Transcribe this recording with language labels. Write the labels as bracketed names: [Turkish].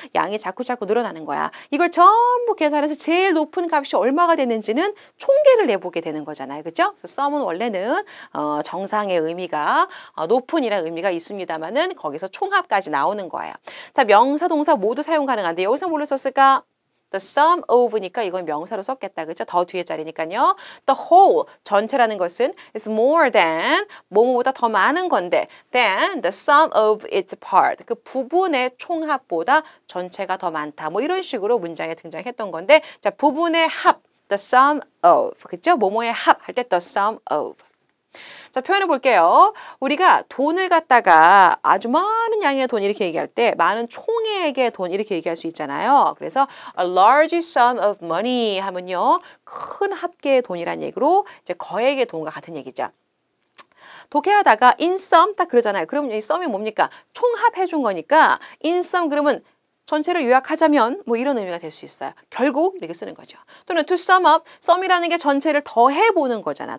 [Korean] 양이 자꾸 늘어나는 거야. 이걸 전부 계산해서 제일 높은 값이 얼마가 되는지는 총계를 내보게 되는 거잖아요. 그죠? 그래서 sum은 원래는 정상의 의미가 높은이라는 의미가 있습니다만은 거기서 총합까지 나오는 거예요. 자, 명사, 동사 모두 사용 가능한데 여기서 뭘로 썼을까? The sum of니까 이건 명사로 썼겠다. 그죠? 더 뒤에 자리니까요. [English] The whole, [Korean] 전체라는 것은 [English] is more than, [Korean] 뭐뭐보다 더 많은 건데 [English] than the sum of its part. [Korean] 그 부분의 총합보다 전체가 더 많다. 뭐 이런 식으로 문장에 등장했던 건데 자, 부분의 합, the sum of. 그죠? 뭐뭐의 합 할 때 the sum of. 자, 표현해 볼게요. 우리가 돈을 갖다가 아주 많은 양의 돈 이렇게 얘기할 때 많은 총액의 돈 이렇게 얘기할 수 있잖아요. 그래서 [English] a large sum of money [Korean] 하면요. 큰 합계의 돈이란 얘기로 이제 거액의 돈과 같은 얘기죠. 독해하다가 in sum 딱 그러잖아요. 그럼 이 sum이 뭡니까? 총합해 준 거니까 in sum 그러면 전체를 요약하자면 뭐 이런 의미가 될 수 있어요. 결국 이렇게 쓰는 거죠. 또는 to sum up, sum이라는 게 전체를 더해보는 거잖아.